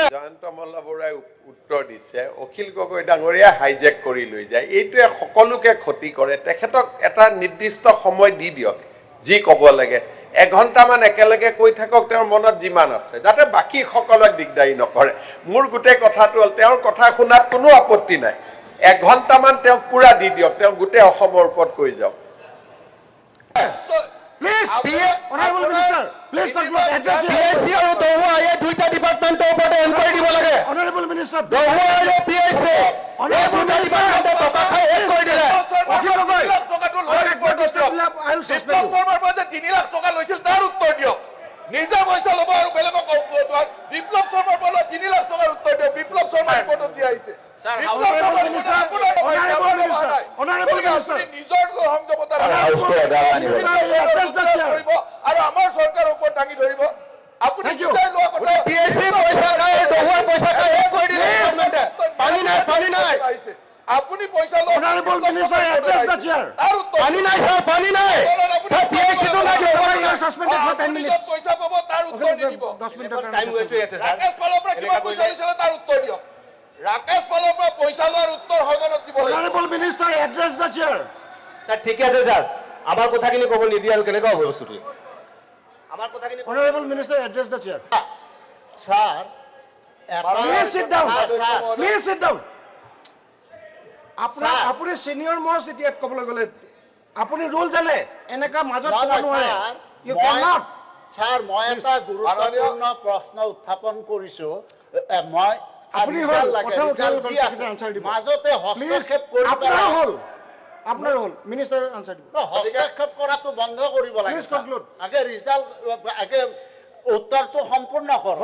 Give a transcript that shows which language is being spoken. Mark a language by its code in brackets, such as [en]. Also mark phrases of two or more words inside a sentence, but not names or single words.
[as] জয়ন্ত মল্ল বৰাই উত্তৰ দিছে অখিল গগৈ ডাঙৰীয়া হাইজেক কৰি লৈ যায় এইটোৱে সকলোকে ক্ষতি কৰে তেখেতক এটা নিৰ্দিষ্ট সময় দি দিয়ক যি ক'ব লাগে এঘণ্টামান একেলগে কৈ থাকক তেওঁৰ মনত যিমান আছে যাতে বাকী সকলক দিগদাৰী নকৰে মোৰ গোটেই কথাটো হ'ল তেওঁৰ কথা শুনাত কোনো আপত্তি নাই এঘণ্টামান তেওঁক পুৰা দি দিয়ক তেওঁ গোটেই অসমৰ ওপৰত কৈ যাওক [en] Please, Honorable Minister, please conclude. [as] পিএইচি আৰু দহুৱা এই দুইটা ডিপাৰ্টমেণ্টৰ ওপৰত এনকুৱাৰী দিব লাগে [en] Honorable Minister, [as] দহুৱা আৰু পিএইচি এই দুটা ডিপাৰ্টমেণ্টে টকা খাই শেষ কৰি দিলে অখিল গগৈ, [en] I will suspend you. [as] 3 লাখ টকা লৈছিল তাৰ উত্তৰ দিয়ক নিজে পইচা ল'ব আৰু বেলেগক বিপ্লৱ শৰ্মাৰ পৰা 3 লাখ টকাৰ উত্তৰ দিয়ক বিপ্লৱ শৰ্মাৰ ৰিপৰ্টত দিয়া আহিছে নিজৰ সংযমতা আৰু আমাৰ চৰকাৰৰ ওপৰত দাঙি ধৰিব আপুনি পিএইচি পইচা খাই দহুৱা পইচা খাই শেষ কৰি দিলে পানী নাই আপুনি পইচা লওক [en] Honorable Minister, address the chair. [as] তাৰ উত্তৰ পানী নাই ছাৰ পানী নাই পিএইচিটো নাই [en] You are suspended for 10 minutes. [as] পইচা পাব তাৰ উত্তৰ নিদিব [en] 10 minutes. [as] ৰাকেশ পালৰ পৰা কিমান পইচা দিছিলে তাৰ উত্তৰ দিয়ক ৰাকেশ পালৰ পৰা পইচা লোৱাৰ উত্তৰ সদনত দিব লাগিব [en] Honorable Minister, address the chair. [as] ছাৰ ঠিকে আছে ছাৰ আমাৰ কথাখিনি ক'ব নিদিয়ে আৰু কেনেকুৱা হ'ব বস্তুটো আমাৰ কথাখিনি [en] Honorable Minister, address the chair. [as] ছাৰ [en] Please sit down. Please sit down. [as] আপুনি [en] senior most [as] এতিয়া ক'বলৈ গ'লে আপুনি ৰুল জানে এনেকা মাজত ক'ব নোৱাৰে [en] you cannot. [as] ছাৰ মই এটা গুৰুত্বপূৰ্ণ প্ৰশ্ন উত্থাপন কৰিছো মই আপুনি মাজতে হস্তক্ষেপ আপোনাৰ হ'ল [en] minister answer [as] দিব হস্তক্ষেপ কৰাটো বন্ধ কৰিব লাগে [en] Please conclude. [as] আগে ৰিজাল্ট আগে উত্তৰটো সম্পূৰ্ণ কৰ